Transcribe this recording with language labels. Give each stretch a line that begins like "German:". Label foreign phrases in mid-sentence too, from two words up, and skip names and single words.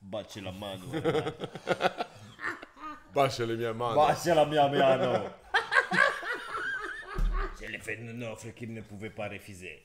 Italian: Batte la mano. Batte la mia mano. Batte la mia mano.
French: J'ai fait une offre qu'il ne pouvait pas refuser.